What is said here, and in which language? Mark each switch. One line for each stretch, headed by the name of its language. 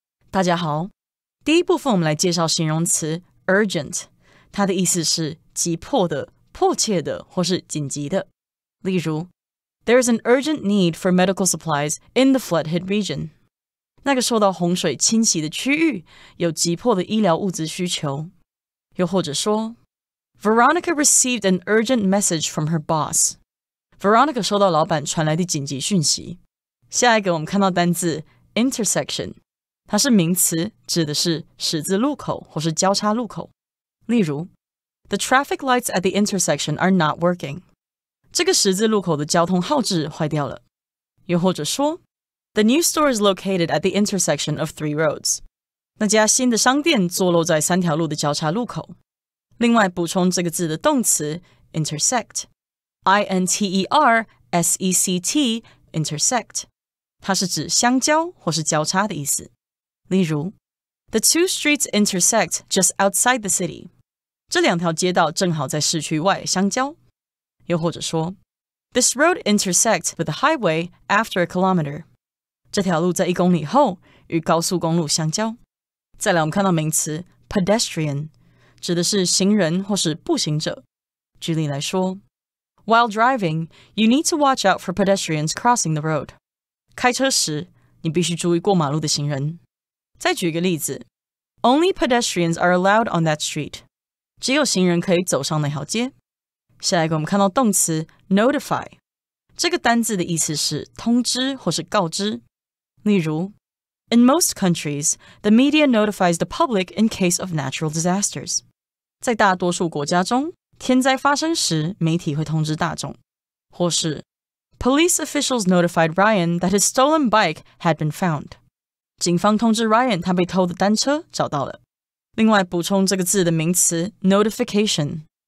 Chinese: 大家好，第一部分我们来介绍形容词 urgent， 它的意思是急迫的、迫切的或是紧急的。例如
English: There is an urgent need for medical supplies in the flood-hit region.
Chinese: 那个受到洪水侵袭的区域有急迫的医疗物资需求。又或者说
English: Veronica received an urgent message from her boss.
Chinese: Veronica 收到老板传来的紧急讯息。下一个我们看到单字 intersection， 它是名词，指的是十字路口或是交叉路口。例如
English: The traffic lights at the intersection are not working.
Chinese: 这个十字路口的交通号志坏掉了。又或者说
English: The new store is located at the intersection of 3 roads.
Chinese: 那家新的商店坐落在3条路的交叉路口。另外补充这个字的动词 intersect， I-N-T-E-R-S-E-C-T intersect， 它是指相交或是交叉的意思。例如
English: The 2 streets intersect just outside the city.
Chinese: 这2条街道正好在市区外相交。又或者说
English: This road intersects with the highway after a kilometer.
Chinese: 这条路在1公里后与高速公路相交。再来我们看到名词 pedestrian， 指的是行人或是步行者。举例来说
English: While driving, you need to watch out for pedestrians crossing the road.
Chinese: 开车时你必须注意过马路的行人。再举一个例子
English: Only pedestrians are allowed on that street.
Chinese: 只有行人可以走上那条街。下一个我们看到动词 notify， 这个单字的意思是通知或是告知。例如
English: In most countries, the media notifies the public in case of natural disasters.
Chinese: 在大多数国家中，天灾发生时，媒体会通知大众。或是
English: Police officials notified Ryan that his stolen bike had been found.
Chinese: 警方通知 Ryan 他被偷的单车找到了。另外补充这个字的名词 notification，